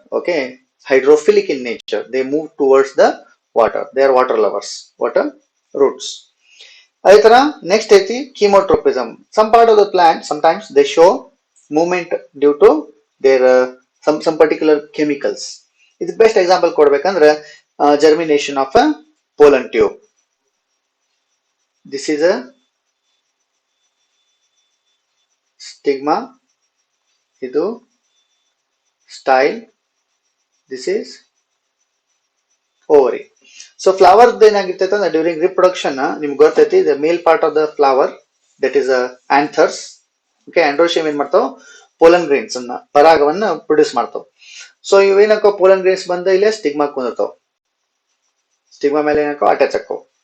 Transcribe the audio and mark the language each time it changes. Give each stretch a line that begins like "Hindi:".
English: Okay, hydrophilic in nature, they move towards the water, they are water lovers, water roots.
Kannada: ಅದೇ ತರ next ಐತಿ chemotrophism.
English: Some part of the plant sometimes they show movement due to their some particular chemicals.
Kannada: ಇದು best example ಕೊಡ್ಬೇಕಂದ್ರೆ
English: germination of a pollen tube. This is a stigma,
Kannada: ಇದು style,
English: This is ovary. So flower
Kannada: ಏನಾಗಿರ್ತೈತೆ ಅಂದ್ರೆ
English: during reproduction
Kannada: ನಿಮ್ಗೆ ಗೊತ್ತೈತಿ
English: The male part of the flower that is anthers.
Kannada: Okay, ಆಂಡ್ರೋಶಿಯಮ್ ಏನ್ ಮಾಡ್ತಾವ pollen grains ಅನ್ನ ಪರಾಗವನ್ನ produce ಮಾಡ್ತಾವ. ಸೊ ಇವೇನಕ್ಕೋ ಪೋಲನ್ ಗ್ರೇನ್ಸ್ ಬಂದ ಇಲ್ಲೇ ಸ್ಟಿಗ್ಮಾ ಕುಂದಿರ್ತಾವ, ಸ್ಟಿಗ್ಮಾ ಮೇಲೆ ಏನಕ್ಕೋ ಅಟ್ಯಾಚ್ ಆಕ್ಕೋ.